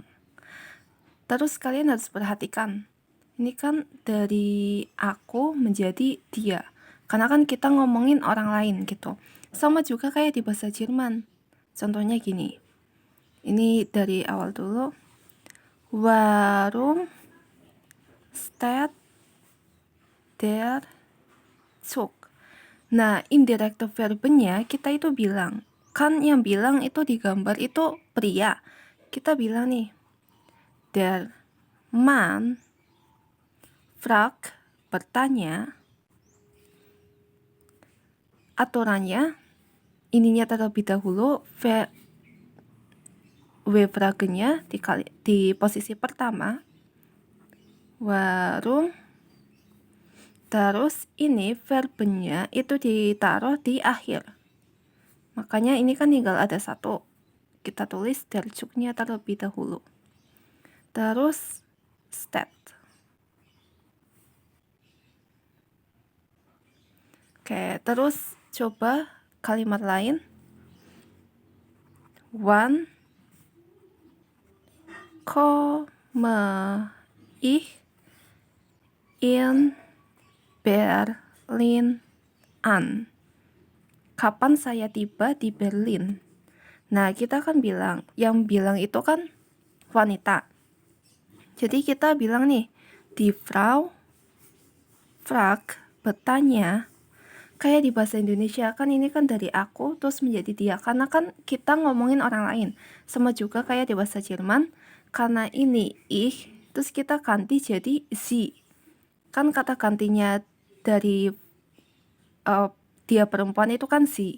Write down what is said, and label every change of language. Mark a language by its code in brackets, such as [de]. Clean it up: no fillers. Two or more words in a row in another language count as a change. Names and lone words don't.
[id] Terus kalian harus perhatikan, ini kan dari aku menjadi dia, karena kan kita ngomongin orang lain gitu. Sama juga kayak di bahasa Jerman. Contohnya gini, ini dari awal dulu. [de] Warum steht der Zug? [id] Nah, indirekte verbenya kita itu bilang, kan yang bilang itu di gambar itu pria. Kita bilang nih, [de] der Mann fragt, [id] bertanya. Aturannya, ininya terlebih dahulu, W-fragenya di posisi pertama, warum, terus ini verbenya itu ditaruh di akhir. Makanya ini kan tinggal ada satu, kita tulis [de] der Zug- [id] nya terlebih dahulu. Terus stat. Oke, terus coba kalimat lain. [de] Wann komme ich in Berlin an? [id] Kapan saya tiba di Berlin? Nah, kita kan bilang, yang bilang itu kan wanita. Jadi kita bilang nih, [de] die Frau fragt, [id] bertanya. Kayak di bahasa Indonesia kan ini kan dari aku terus menjadi dia, karena kan kita ngomongin orang lain. Sama juga kayak di bahasa Jerman, karena ini ich terus kita ganti jadi sie. Kan kata gantinya dari dia perempuan itu kan sie.